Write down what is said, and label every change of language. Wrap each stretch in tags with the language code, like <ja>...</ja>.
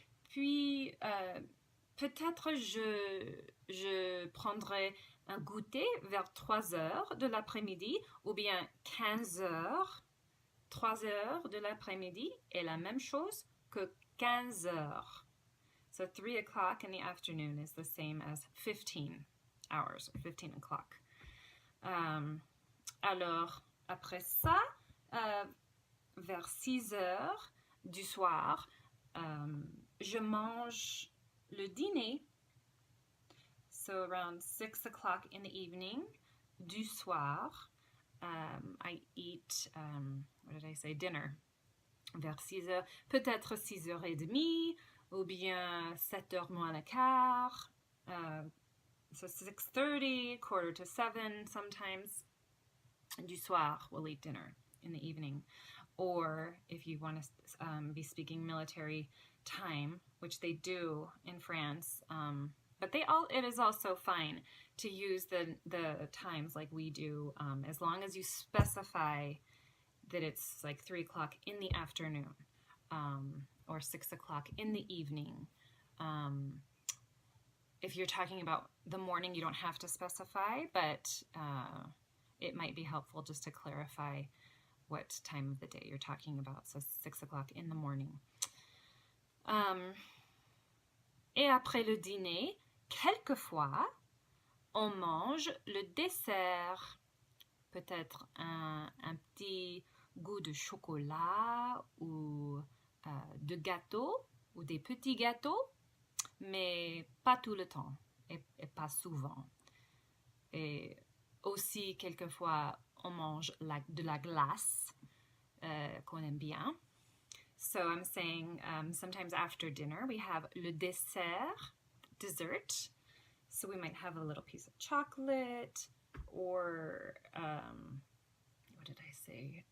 <fr>Puis, peut-être je prendrai un goûter vers 3 heures de l'après-midi, ou bien 15 heures. 3 heures de l'après-midi est la même chose que 15 heures.</fr> <en>So 3 o'clock in the afternoon is the same as 15 hours, or 15 o'clock.</en> <fr>Alors, après ça, vers 6 heures du soir, je mange le dîner.</fr> <en>So around 6 o'clock in the evening, du soir, I eat, what did I say, dinner.</en> <fr>Vers 6 heures, peut-être 6h30, ou bien 7 heures moins le quart.</fr> <en>So 6:30, 6:45 sometimes. Du soir, we'll eat dinner in the evening. Or if you want to be speaking military time, which they do in France, but it is also fine to use the times like we do, as long as you specify that it's like 3 o'clock in the afternoon, or 6 o'clock in the evening. if you're talking about the morning, you don't have to specify, but it might be helpful just to clarify what time of the day you're talking about. So 6 o'clock in the morning.</en> <fr>Et après le dîner, quelquefois, on mange le dessert. Peut-être un petit goût de chocolat ou de gâteau ou des petits gâteaux, mais pas tout le temps et pas souvent. Et aussi, quelquefois, on mange de la glace qu'on aime bien.</fr> <en>So I'm saying sometimes after dinner we have le dessert, dessert. So we might have a little piece of chocolate or, what did I say?</en>